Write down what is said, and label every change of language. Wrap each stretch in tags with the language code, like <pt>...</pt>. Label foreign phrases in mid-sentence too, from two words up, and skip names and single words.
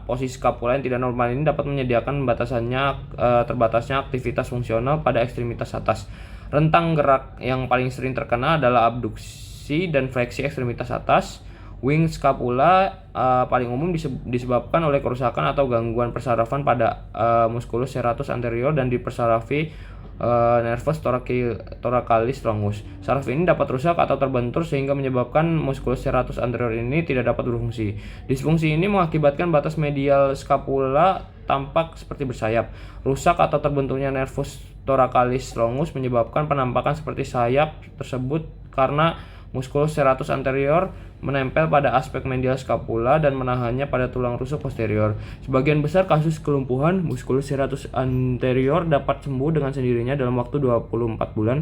<id>Posisi skapula yang tidak normal ini dapat menyediakan terbatasnya aktivitas fungsional pada ekstremitas atas. Rentang gerak yang paling sering terkena adalah abduksi dan fleksi ekstremitas atas.</id> <en>Wing scapula</en> <id>paling umum disebabkan oleh kerusakan atau gangguan persarafan pada</id> <la>musculus serratus anterior</la> <id>dan dipersarafi</id> <la>nervus thoracalis longus.</la> <id>Saraf ini dapat rusak atau terbentur sehingga menyebabkan</id> <la>musculus serratus anterior</la> <id>ini tidak dapat berfungsi. Disfungsi ini mengakibatkan batas medial scapula tampak seperti bersayap. Rusak atau terbenturnya</id> <la>nervus thoracalis longus</la> <id>menyebabkan penampakan seperti sayap tersebut karena</id> <la>musculus serratus anterior</la> <id>menempel pada aspek medial scapula dan menahannya pada tulang rusuk posterior. Sebagian besar kasus kelumpuhan</id> <la>musculus serratus anterior</la> <id>dapat sembuh dengan sendirinya dalam waktu 24 bulan.</id>